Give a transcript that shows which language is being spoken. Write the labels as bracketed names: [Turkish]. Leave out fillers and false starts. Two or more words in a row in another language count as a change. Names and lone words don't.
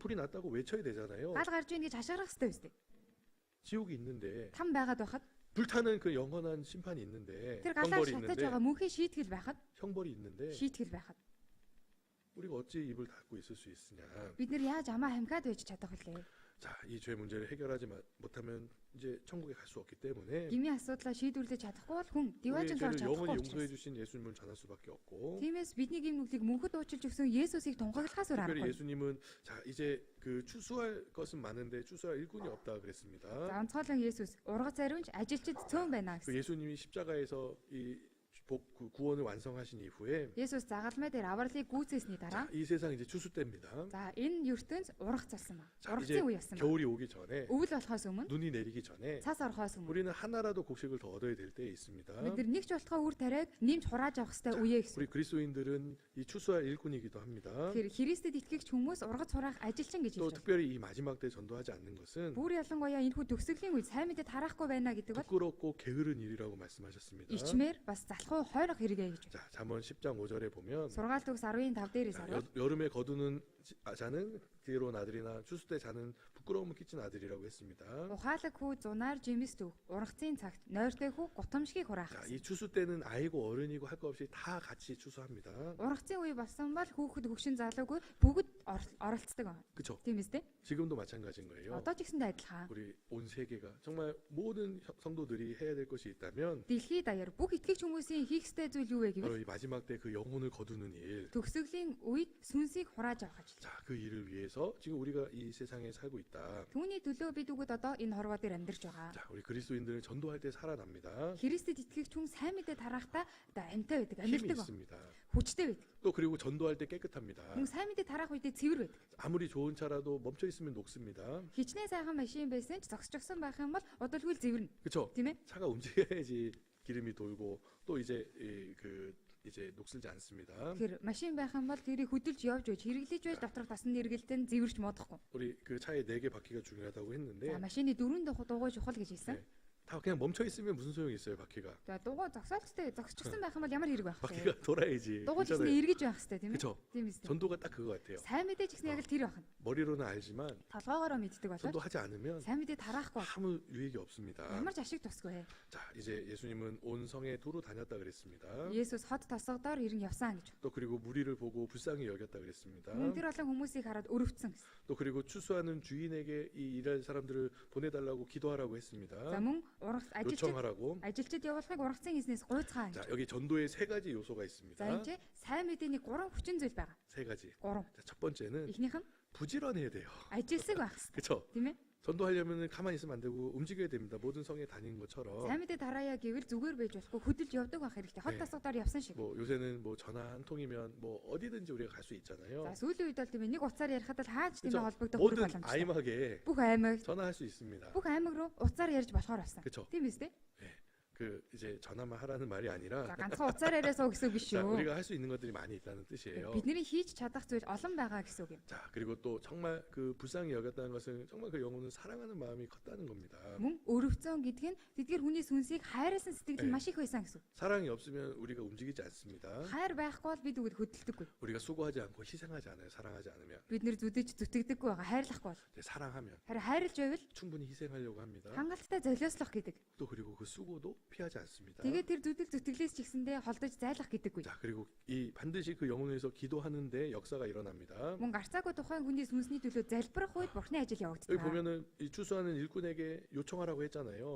[Korean] 불이 났다고 외쳐야 되잖아요. [Mongolian] Гал гарч ийн гэж хашгирах хэрэгтэй үстэй. [Korean] 지옥이 있는데 [Mongolian] Там байгаад байхад [Korean] 불타는 그 영원한 심판이 있는데 [Mongolian] тэр галаар [Korean] 형벌이 [Mongolian] шатаж [Korean] 있는데 [Mongolian] байгаа мөнхийн шийтгэл байхад [Korean] 형벌이 있는데 [Mongolian] шийтгэл байхад [Korean] 우리가 어찌 입을 닫고 있을 수 있으냐. [Mongolian] бид нар яаж амаа хамгаад байж чадах вүлээ? [Korean] 자, 이 죄 문제를 해결하지 못하면 이제 천국에 갈 수 없기 때문에 [Mongolian] Гмийн асуудлаа шийдвэрлэж чадахгүй бол хүн [Korean] 우리의 [Mongolian] диважин [Korean] 죄를 [Mongolian] орж [Korean] 영원히 [Mongolian] чадахгүй [Korean] 용서해 [Mongolian] учраас. [Korean] 주신 예수님을 전할 수밖에 없고 [Mongolian] Тиймээс бидний гим нүглийг мөнхөд уучлж өгсөн Есүсийг тунхаглахаас өөр [Korean] 특별히 [Mongolian] аргагүй. [Korean] 예수님은 자 이제 그 추수할 것은 많은데 추수할 일꾼이 없다 [Mongolian] За [Korean] 그랬습니다. [Mongolian] онцгойлон Есүс ургац ариунч ажилчид цөөн байна [Korean] 그 [Mongolian] гэсэн. [Korean] 예수님이 십자가에서 그 구원을 완성하신 이후에 [Mongolian] Есүс загалмай дээр авралыг гүйцээсний дараа [Korean] 자, 이 세상 이제 추수 때입니다. [Mongolian] за энэ ертөнц ургац болсон ба. [Korean] 자, 이제 [Mongolian] Ургацын үе болсон ба. [Korean] 겨울이 오기 전에 [Mongolian] Өвөл болохоос өмнө [Korean] 눈이 내리기 전에 [Mongolian] цас орохоос өмнө [Korean] 우리는 하나라도 곡식을 더 얻어야 될 때에 있습니다. [Mongolian] бид нар нэг ч болтгоо үр тариаг нэмж хурааж авах хэрэгтэй үе гэсэн. [Korean] 우리 그리스도인들은 이 추수할 일꾼이기도 합니다. [Mongolian] Тэгэхээр Христэд итгэгч хүмүүс ургац хураах ажилчин гэж [Korean] 또 [Mongolian] хэлж байна. [Korean] 특별히 이 마지막 때 전도하지 않는 것은 [Mongolian] Бүр ялангуяа энэ хүү төгсгөлийн үед сайн мэдээ тараахгүй байна гэдэг бол [Korean] 부끄럽고 게으른 일이라고 말씀하셨습니다. [Mongolian] ичмээр бас залхуу хойрох хэрэгэ гэж. [Korean] 자, 잠언 10장 5절에 보면 [Mongolian] Сургаалт төгс 10-5 дээрээс хараад [Korean] 여름에 거두는 자는 지혜로운 아들이나 추수 때 자는 부끄러움을 끼친 아들이라고 했습니다. [Mongolian] ухаалаг хүү зунаар жимс төв ургацын цагт нойртой хүү гутамшгийг хураах. [Korean] 자, 이 추수 때는 아이고 어른이고 할 거 없이 다 같이 추수합니다. [Mongolian] Ургацын үе болсон бол хүүхэд хөгшин залуугүй бүгд оролцдог байна. [Korean] 그렇죠? [Mongolian] Тийм үстэй. [Korean] 지금도 마찬가지인 거예요. [Mongolian] Одоо ч гэсэндээ адилхан. [Korean] 우리 온 세계가 정말 모든 성도들이 해야 될 것이 있다면 [Mongolian] Дэлхийд даяар бүх итгэгч хүмүүсийн хийх ёстой зүйл юу вэ [Korean] 바로 [Mongolian] гэвэл [Korean] 이 마지막 때 그 영혼을 거두는 일. [Mongolian] төгсгөлийн үед сүнсийг хурааж авах ажил. [Korean] 자, 그 일을 위해서 지금 우리가 이 세상에 살고 있다. [Mongolian] Түүний төлөө бид үгэд одоо энэ хорвоо дээр амьдарч байгаа. [Korean] 자, 우리 그리스도인들은 전도할 때 살아납니다. [Mongolian] Христэд итгэгч хүн сайн мэдээ тарахдаа одоо амьтаа байдаг, [Korean] 힘이 [Mongolian] амьддаг, [Korean] 있습니다. [Mongolian] хүчтэй байдаг. [Korean] 또 그리고 전도할 때 깨끗합니다. [Mongolian] Хүн сайн мэдээ тараах үедээ цэвэр байдаг. [Korean] 아무리 좋은 차라도 멈춰 있으면 녹습니다. [Mongolian] Хичнээн сайхан машин байсан ч зогсчихсон байх юм бол удалгүй л зэвэрнэ. [Korean] 그렇죠? [Mongolian] Тийм ээ? [Korean] 차가 움직여야지 기름이 돌고 또 이제 이제 녹슬지 않습니다. [Mongolian] Тэгэхээр машин байх юм бол тэрийг хөдөлж явж өгч хэрэглэж байж доторх тасны эргэлтэн зэвэрч модохгүй. [Korean] 우리 그 차에 4개 바퀴가 중요하다고 했는데 [Mongolian] За машины дөрөв дугуй чухал гэж хэлсэн. [Korean] 네. 다 그냥 멈춰 있으면 무슨 소용이 있어요, 바퀴가. [Mongolian] За дугуй зогсоолттой зогсчихсан байх юм бол ямар хэрэг байх вэ? [Korean] 바퀴가 돌아야지. [Mongolian] Дугуй [Korean] 그렇잖아요. [Mongolian] гэснээр эргэж байх хэрэгтэй тийм ээ? [Korean] 그렇죠? [Mongolian] Тийм үстэй. [Korean] 전도가 딱 그거 같아요. [Mongolian] Сайн мэдээ ч гэсэн яг л тэр байна. [Korean] 머리로는 알지만 [Mongolian] Толгоогоороо мэддэг болоод [Korean] 전도하지 않으면 [Mongolian] сайн мэдээ тараахгүй бол [Korean] 아무 유익이 없습니다. [Mongolian] ямар ч ашиг тусгүй. [Korean] 자, 이제 예수님은 온 성에 두루 다녔다 그랬습니다. [Mongolian] Есүс хот тосгодоор ирэн явсан гэж. [Korean] 또 그리고 무리를 보고 불쌍히 여겼다 그랬습니다. [Mongolian] Мөн тэр олон хүмүүсийг хараад өрөвцсөн гэсэн. [Korean] 또 그리고 추수하는 주인에게 이 일할 사람들을 보내달라고 기도하라고 했습니다. [Mongolian] За мөн ургац [Korean] 요청하라고. [Mongolian] ажилчид явуулахыг ургацын эзнээс гуйцгаа [Korean] 자, [Mongolian] гэж. [Korean] 여기 전도에 3가지 요소가 있습니다. [Mongolian] За энэ ч сайн мэдээний 3 хүчин зүйл байгаа. [Korean] 3가지. [Mongolian] 3. [Korean] 자, 첫 번째는 [Mongolian] Эхнийх нь [Korean] 부지런해야 돼요. [Mongolian] ажилсаг байх хэрэгтэй. [Korean] 그렇죠? [Mongolian] Тийм ээ? [Korean] 전도하려면 가만히 있으면 안 되고 움직여야 됩니다. 모든 성에 다니는 것처럼. [Mongolian] Сайн мэдээ тараая гэвэл зүгээр байж болохгүй хөдөлж явдаг байх хэрэгтэй. Хот [Korean] 네. [Mongolian] тасгадаар явсан шиг. [Korean] 뭐 요새는 뭐 전화 한 통이면 뭐 어디든지 우리가 갈 수 있잖아요. [Mongolian] За сүүлийн үед бол тийм ээ нэг утсаар ярихад л хаач тийм [Korean] 그렇죠? [Mongolian] ээ холбогдох хүрэх [Korean] 모든 [Mongolian] боломжтой. [Korean] 아이막에 [Mongolian] Бүх аймаг [Korean] 전화할 수 있습니다. [Mongolian] бүх аймаг руу утсаар ярьж болохоор болсон. [Korean] 그렇죠? [Mongolian] Тийм биз дээ? [Korean] 그 이제 전화만 하라는 말이 아니라 [Mongolian] За ганцхан утсаар яриасаа гэсэн үг биш [Korean] 자, [Mongolian] шүү. [Korean] 우리가 할 수 있는 것들이 많이 있다는 뜻이에요. [Mongolian] Бидний хийж чадах зүйл олон байгаа гэсэн үг юм. [Korean] 자, 그리고 또 정말 그 불쌍히 여겼다는 것은 정말 그 영혼을 사랑하는 마음이 컸다는 겁니다. [Mongolian] Мөн өрөвцөн гэдэг нь тэдгэр хүний сүнсийг хайрласан сэтгэл [Korean] 네. [Mongolian] нь маш их байсан гэсэн үг. [Korean] 사랑이 없으면 우리가 움직이지 않습니다. Хайр байхгүй бол бид үгэд хөдөлдөггүй. 우리가 수고하지 않고 희생하지 않아요. 사랑하지 않으면. [Mongolian] Бид нэр зүдэж зүтгэдэггүй байгаа. Хайрлахгүй бол. [Korean] 근데 사랑하면 [Mongolian] Харин хайрлж байвал [Korean] 충분히 희생하려고 합니다. [Mongolian] хангалттай золиослох гэдэг. [Korean] 또 그리고 그 수고도 피하지 않습니다. [Mongolian] Тэгээд тэр зүтгэл зүтгэлээс ч ихсэндээ холдож зайлах гэдэггүй. [Korean] 자, 그리고 이 반드시 그 영혼을 위해서 기도하는데 역사가 일어납니다. [Mongolian] Мөн гарцаагүй тухайн хүний сүнсний төлөө залбирах үед Бурхны ажил [Korean] 여기 [Mongolian] явагддаг. [Korean] 보면은 이 추수하는 일꾼에게 요청하라고 했잖아요.